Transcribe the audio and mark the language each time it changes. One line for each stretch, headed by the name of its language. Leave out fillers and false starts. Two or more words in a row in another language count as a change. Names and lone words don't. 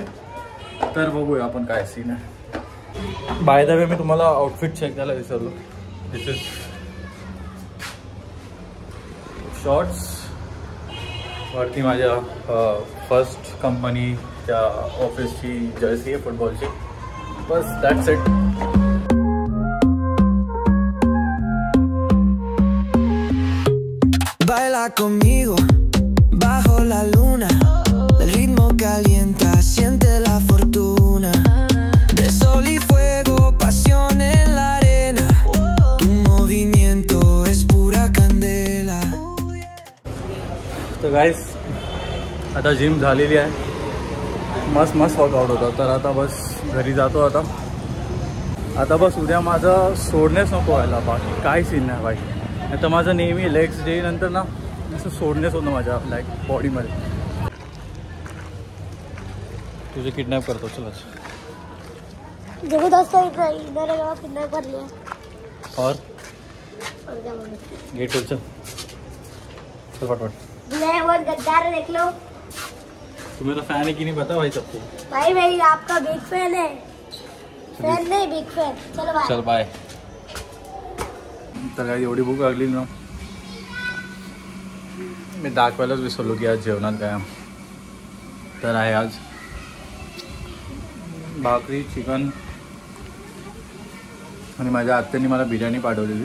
Marathi: तर बघूया आपण काय सीन आहे.
English: by the way
Marathi: मी तुम्हाला
English: outfit check
Marathi: करायला विसरलो.
English: this is shorts.
Marathi: वरती माझ्या फर्स्ट कंपनीच्या ऑफिसची जर्सी आहे फुटबॉलची.
English: बस that's it.
Spanish: Baila conmigo bajo la luna, el ritmo calienta, siente la fortuna, de sol y fuego, pasión en la arena, tu movimiento es pura candela.
Marathi: तर गाईस आता जिम झालेली आहे. मस्त वर्कआउट होता. तर आता बस घरी जातो. आता बस उद्या माझं सोडणेच नको व्हायला. बाकी काय सीन नाही भाई. आता माझं नेहमी
English: legs day
Marathi: नंतर ना असं सोडणेच होतं माझ्या लाईक बॉडीमध्ये. तुझे किडनॅप करतो. चल
Hindi: देखो दोस्तों, इधर किडनैप कर लिया. और क्या बोलूं? गेट चल फटाफट. मैं बहुत गद्दार है, देख लो. तू मेरा फैन है कि नहीं पता भाई सबको. भाई मेरी आपका
English: big fan
Hindi: है. फैन नहीं,
English: big fan.
Hindi: चलो बाय. चल बाय.
Marathi: तर काय एवढी भूक लागली ना, मी दाखवायलाच विसरलो की आज जेवणात काय. तर आहे आज भाकरी, चिकन आणि माझ्या आत्याने मला बिर्याणी पाठवलेली.